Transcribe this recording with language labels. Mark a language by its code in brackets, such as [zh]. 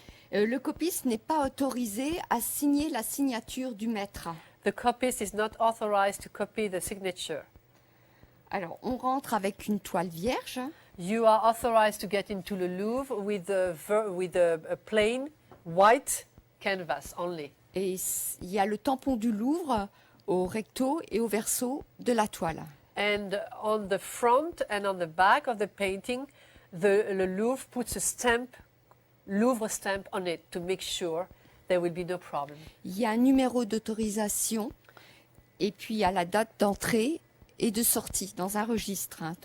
[fr] Le copiste n'est pas autorisé à signer la signature du maître. [en] The copist is not authorized to copy the signature. [fr] Alors, on rentre avec une toile vierge. [en] You are authorized to get into the Louvre with a plain white canvas only. [fr] Et il y a le tampon du Louvre au recto et au verso de la toile. [en] And on the front and on the back of the painting, the Louvre puts a stamp, Louvre stamp on it to make sure there will be no problem. [fr] Il y a un numéro d'autorisation et puis il y a la date d'entrée et de sortie dans un registre.